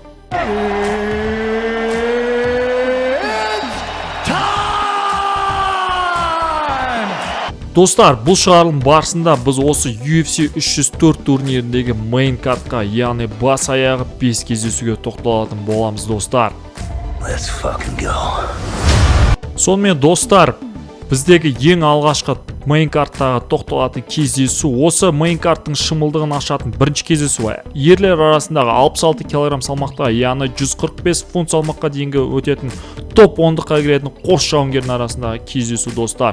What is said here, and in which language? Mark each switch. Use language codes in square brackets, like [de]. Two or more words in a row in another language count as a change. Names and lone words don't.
[kk] Достар, бұл шығарылым барысында біз осы UFC 304 турниріндегі main картқа, яғни бас аяғы 5 кездесуге тоқталатын боламыз достар. [en] Let's fucking go. [kk] Сонымен достар, біздегі ең алғашқы main карттағы тоқталатын кездесу осы main карттың шымылдығын ашатын бірінші кездесу. Ерлер арасындағы 66 кг салмақта, яғни 145 фунт салмаққа дейінгі өтетін топ 10-ға кіретін қос жауынгердің арасындағы кездесу достар.